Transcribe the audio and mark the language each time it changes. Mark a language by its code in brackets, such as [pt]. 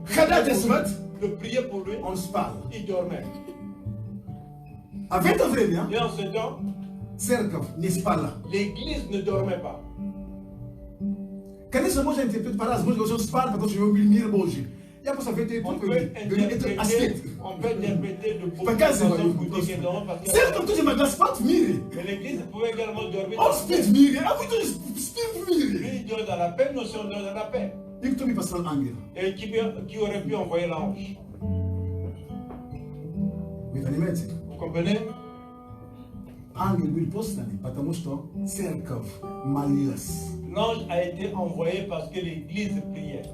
[ru] ходатайствовать, [fr] de prier pour lui, [ru] он спал. [fr] il dormait. [ru] А в это время [fr] Et en ce temps, [ru] церковь не спала. [fr] l'église ne dormait pas. [ru] Конечно, можно интерпретировать по-разному. Можно говорить, что спал, потому что был мир Божий. Я просто в этой [fr] On peut [ru] это аспект. [fr] interpréter de beaucoup de [ru] Показываю. [fr] façons pour dire que non, parce que [ru] Церковь тоже могла спать в мире. [fr] mais l'église pouvait également dormir. [ru] Он спит в мире, а вы тоже спите в мире. [fr] Lui, il dort dans la paix, nous aussi on dort dans la paix. [ru] И кто мне послал ангел? [fr] Et qui aurait pu envoyer l'ange? [ru] Вы понимаете? [fr] Vous comprenez? [ru] Ангел был послан, потому что церковь молилась. [fr] L'ange a été envoyé parce que l'église priait.